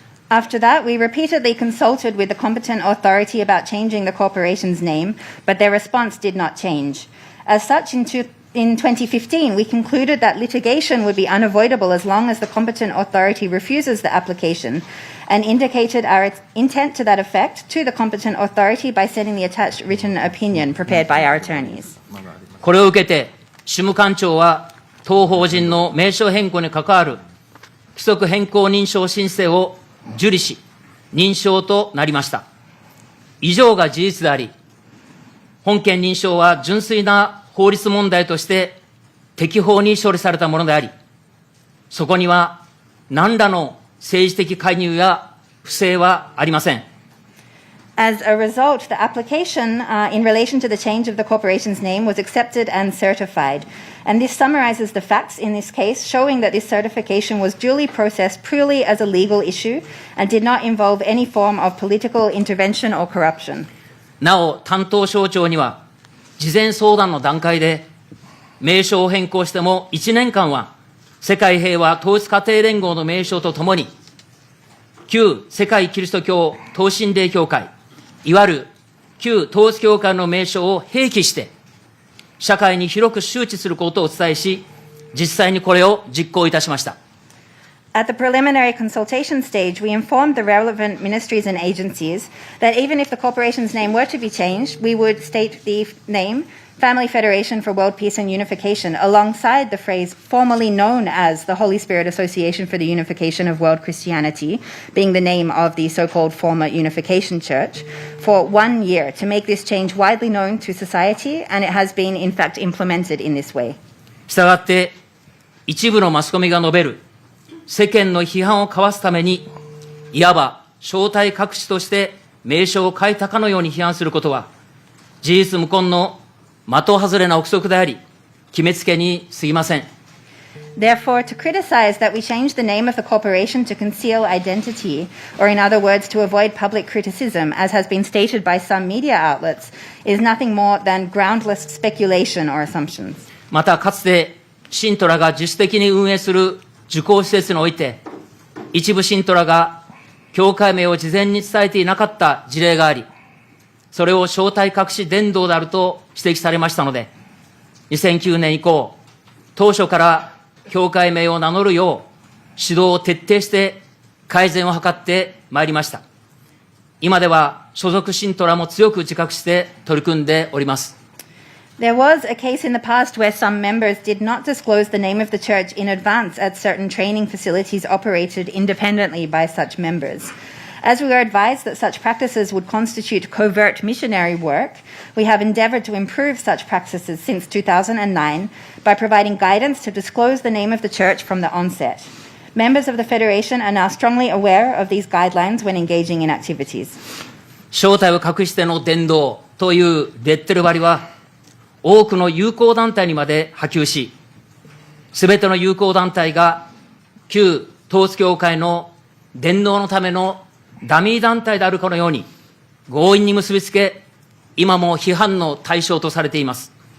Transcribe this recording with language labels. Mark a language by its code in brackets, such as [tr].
[en] After that, we repeatedly consulted with the competent authority about changing the corporation's name, but their response did not change. As such, in 2015, we concluded that litigation would be unavoidable as long as the competent authority refuses the application, and indicated our intent to that effect to the competent authority by sending the attached written opinion prepared by our attorneys. [ja] これを受けて、主務官庁は当法人の名称変更に関わる規則変更認証申請を受理し、認証となりました。以上が事実であり、本件認証は純粋な法律問題として適法に処理されたものであり、そこには何らの政治的介入や不正はありません。 [en] As a result, the application in relation to the change of the corporation's name was accepted and certified. And this summarizes the facts in this case, showing that this certification was duly processed purely as a legal issue and did not involve any form of political intervention or corruption. [ja] なお、担当省庁には、事前相談の段階で、名称を変更しても1年間は、世界平和統一家庭連合の名称とともに、旧世界キリスト教統神霊協会、いわゆる旧統一教会の名称を併記して、社会に広く周知することをお伝えし、実際にこれを実行いたしました。 [en] At the preliminary consultation stage, we informed the relevant ministries and agencies that even if the corporation's name were to be changed, we would state the name Family Federation for World Peace and Unification alongside the phrase formerly known as the Holy Spirit Association for the Unification of World Christianity, being the name of the so-called former Unification Church, for 1 year to make this change widely known to society, and it has been in fact implemented in this way. [ja] したがって、一部のマスコミが述べる世間の批判をかわすために、いわば正体隠しとして名称を変えたかのように批判することは、事実無根の的外れな憶測であり、決めつけに過ぎません。 [en] Therefore, to criticize that we changed the name of the corporation to conceal identity, or in other words, to avoid public criticism, as has been stated by some media outlets, is nothing more than groundless speculation or assumptions. [ja] また、かつて信徒らが自主的に運営する受講施設において、一部信徒らが教会名を事前に伝えていなかった事例があり、それを正体隠し伝道であると指摘されましたので、2009年以降、当初から教会名を名乗るよう指導を徹底して改善を図ってまいりました。今では所属信徒らも強く自覚して取り組んでおります。 [en] There was a case in the past where some members did not disclose the name of the church in advance at certain training facilities operated independently by such members. As we were advised that such practices would constitute covert missionary work, we have endeavored to improve such practices since 2009 by providing guidance to disclose the name of the church from the onset. Members of the Federation are now strongly aware of these guidelines when engaging in activities. [ja] 正体を隠しての伝道というレッテル貼りは、多くの友好団体にまで波及し、すべての友好団体が旧統一教会の伝道のためのダミー団体であるかのように強引に結びつけ、今も批判の対象とされています。